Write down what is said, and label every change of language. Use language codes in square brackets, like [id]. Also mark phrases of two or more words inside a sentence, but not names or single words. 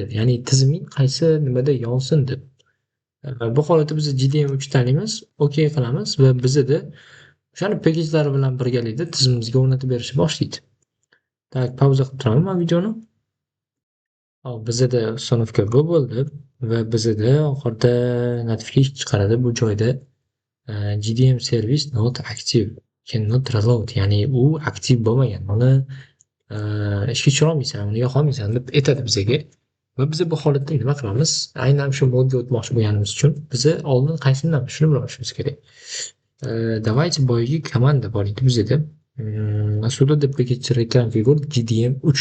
[uz] Ya'ni tiziming qaysi nimada yonsin deb. Bu holatda biz GDM 3 tanlaymiz, OK qilamiz va bizda o'shani packagelari bilan birgalikda tizimimizga o'rnatib berishni boshlaydi. Tak, pauza qilib turaman men videoni. Hop, bizada uстановka bu bo'ldi va bizada oxirida notification chiqaradi bu joyda [en] GDM service not active cannot reload, [uz] ya'ni u aktiv bo'lmagan, uni ishga tushirolmaysan, uni yoqolmaysan deb aytadi bizga. Va biz bu holatda nima qilamiz? Aynan shu modga o'tmoqchi bo'lganimiz uchun biza oldin qaysi shuni bilishimiz kerak. Давайте boyagi komanda bor edi bizada. [en] Sudo deprecated configure GDM3.